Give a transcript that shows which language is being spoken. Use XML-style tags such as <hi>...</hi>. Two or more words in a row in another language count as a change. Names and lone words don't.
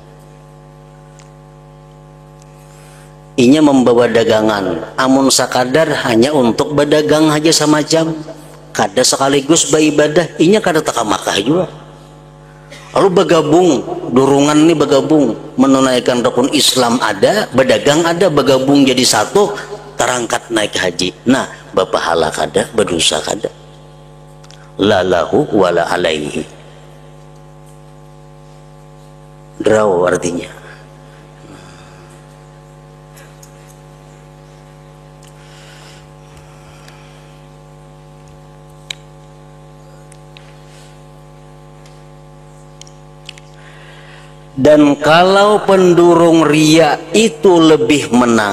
<bjn>Inya membawa dagangan, amun sekadar hanya untuk berdagang aja semacam, kada sekaligus beribadah, inya kada taka Makkah juga. Lalu bergabung, durungan nih bergabung, menunaikan rukun Islam ada, berdagang ada, bergabung jadi satu, terangkat naik haji. Nah bapahala kada, berdosa kada.</bjn> <ar>لا له ولا عليه.</ar> <id>Draw artinya. Dan kalau pendurung riya itu lebih menang.</id>